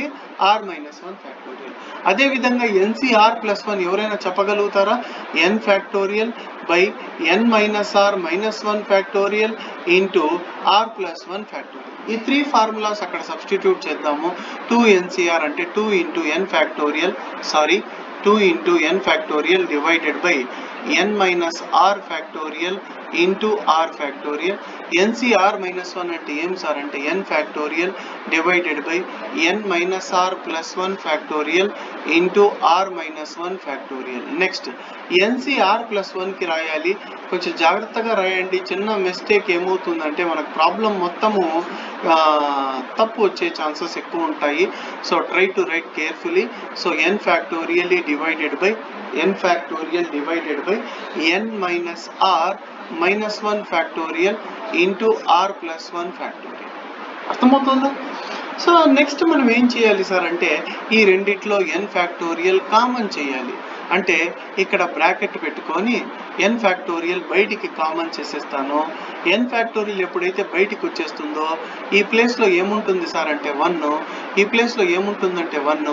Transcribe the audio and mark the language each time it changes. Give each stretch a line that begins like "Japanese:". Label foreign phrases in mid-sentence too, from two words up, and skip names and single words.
Telugu: r -1 ఫ్యాక్టోరియల్. అదే విధంగా NCR+1 ఎవరైనా చెప్పగలుగుతారా?
English: n factorial by n - r -1 factorial into r+1 factorial.
Telugu: ఈ 3 ఫార్ములాస్ అక్కడ సబ్స్టిట్యూట్ చేద్దాము.
English: 2NCR అంటే 2 into n factorial 2 into n factorial divided by n minus r factorial into r factorial. NCR -1
Telugu: అంటే ఏం సార్ అంటే
English: n factorial divided by n minus r plus 1 factorial into r minus 1 factorial.
Telugu: నెక్స్ట్ NCR+1 కి రాయాలి. కొంచెం జాగ్రత్తగా రాయండి. చిన్న మిస్టేక్ ఏమవుతుందంటే మనకు ప్రాబ్లం మొత్తము తప్పు వచ్చే ఛాన్సెస్ ఎక్కువ ఉంటాయి.
English: so try to write carefully. సో n factorial divided by n minus r minus 1 factorial into r plus 1 factorial.
Telugu: అర్థమవుతుందా? సో నెక్స్ట్ మనం ఏం చేయాలి సార్ అంటే ఈ రెండిట్లో
English: n factorial common
Telugu: చేయాలి. అంటే ఇక్కడ బ్రాకెట్ పెట్టుకొని
English: n factorial
Telugu: బయటికి కామన్ చేసేస్తాను.
English: n factorial
Telugu: ఎప్పుడైతే బయటికి వచ్చేస్తుందో ఈ ప్లేస్లో ఏముంటుంది సార్ అంటే 1, ఈ ప్లేస్లో ఏముంటుందంటే 1.